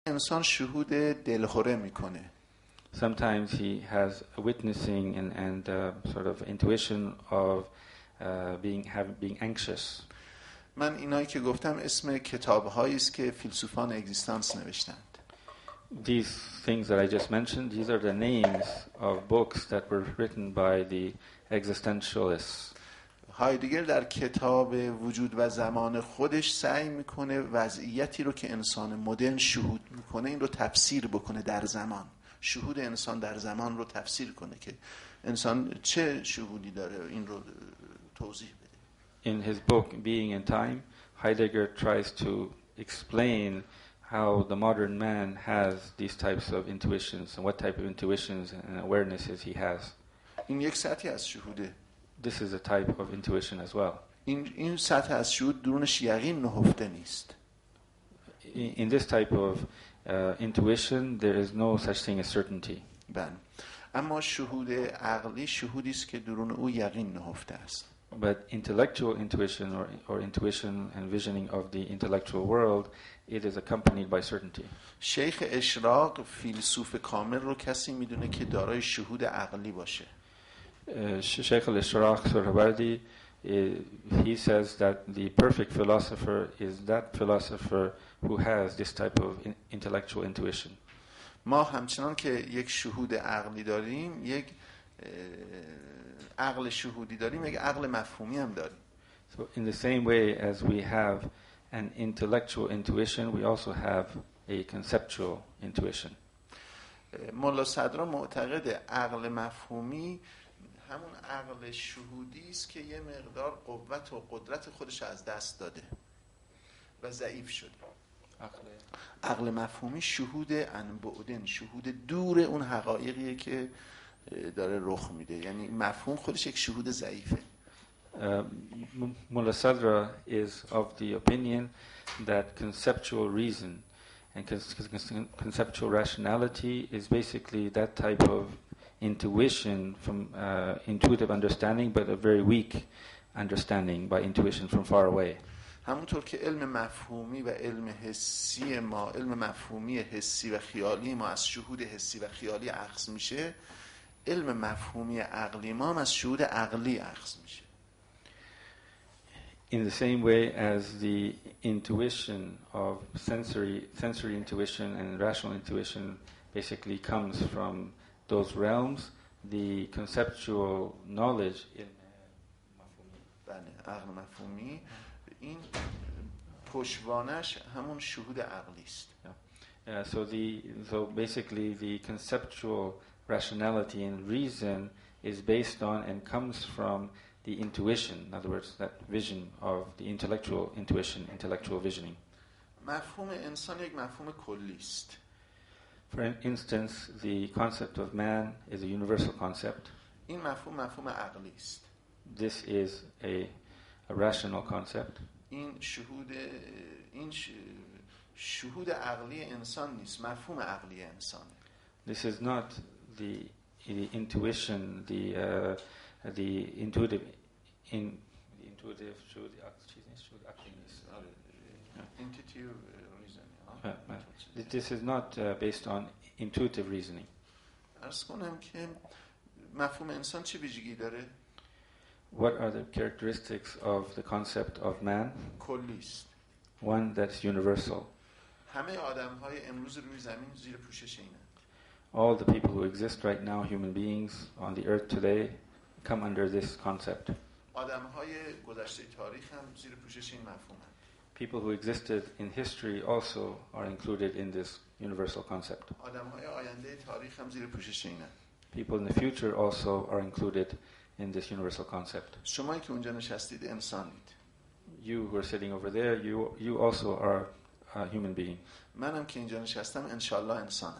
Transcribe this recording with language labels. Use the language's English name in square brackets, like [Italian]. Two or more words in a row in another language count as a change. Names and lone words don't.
[Persian] انسان شهود دلخوره میکنه. [English] Sometimes he has a witnessing and sort of intuition of being anxious. [Persian] من اینایی که گفتم اسم کتاب‌هایی است که فیلسوفان اگزیستانس نوشتند. [English] These things that I just mentioned, these are the names of books that were written by the existentialists. [Persian] هایدگر در کتاب وجود و زمان خودش سعی میکنه وضعیتی رو که انسان مدرن شهود میکنه این رو تفسیر بکنه در زمان. شهود انسان در زمان رو تفسیر کنه که انسان چه شهودی داره، این رو توضیح بده. [English] In his book Being in Time, Heidegger tries to explain how the modern man has these types of intuitions and what type of intuitions and awarenesses he has. [Persian] این یک سطحی از شهوده. [English] This is a type of intuition as well. [Persian] این سطح از شهود درونش یقین نهفته نیست. [English] In this type of intuition, there is no such thing as certainty. [Persian] بله. اما شهود عقلی شهودی است که درون او یقین نهفته است. [English] But intellectual intuition or intuition and visioning of the intellectual world, it is accompanied by certainty. [Persian] شیخ اشراق فیلسوف کامل رو کسی میدونه که دارای شهود عقلی باشه. [English] Sheikh al-Ishraq Surhabardi, he says that the perfect philosopher is that philosopher who has this type of intellectual intuition. [Persian] ما همچنان که یک شهود عقلی داریم، یک عقل شهودی داریم، یک عقل مفهومی هم داریم. [English] So in the same way as we have an intellectual intuition, we also have a conceptual intuition. [Persian] مولا صدرا معتقد عقل مفهومی همون عقل شهودی است که یه مقدار قوت و قدرت خودش از دست داده و ضعیف شده. عقل مفهومی شهود انبعدن، شهود دور اون حقایقیه که داره رخ میده، یعنی مفهوم خودش یک شهود ضعیفه. [English] Mullah Sadra is of the opinion that conceptual reason and conceptual rationality is basically that type of intuition from intuitive understanding, but a very weak understanding by intuition from far away. [Persian] همونطور که علم مفهومی و علم حسی ما، علم مفهومی حسی و خیالی ما از شهود حسی و خیالی اخذ میشه، علم مفهومی عقلی ما هم از شهود عقلی اخذ میشه. [English] In the same way as the intuition of sensory intuition and rational intuition basically comes from those realms, the conceptual knowledge in [Persian] عقل مفهومی این پشتوانش همون شهود عقلی است. [English] So basically the conceptual rationality and reason is based on and comes from the intuition, in other words, that vision of the intellectual intuition, intellectual visioning. [Persian] مفهوم انسان یک مفهوم کلی است. [English] For instance, the concept of man is a universal concept. [Persian] این مفهوم عقلی است. [English] This is a rational concept. [Persian] این شهود عقلی انسان نیست، مفهوم عقلی انسان. [English] This is not the intuition, the intuitive reasoning. This is not based on intuitive reasoning. [Persian] عرض کنم که مفهوم انسان چه ویژگی داره؟ [English] What are the characteristics of the concept of man? [Persian] کلی است. [English] One that's universal. [Persian] همه آدم‌های امروز روی زمین زیر پوشش اینند. [English] All the people who exist right now, human beings on the earth today, come under this concept. [Persian] آدم‌های گذشته تاریخ هم زیر پوشش این مفهومند. [English] People who existed in history also are included in this universal concept. [Persian] آدم‌های آینده تاریخ هم زیر پوشش اینند. [English] People in the future also are included in this universal concept. [Persian] شمایی که اونجا نشستید انسانید. [English] You who are sitting over there, you also are a human being. [Persian] منم که اینجا نشستم انشالله انسانم.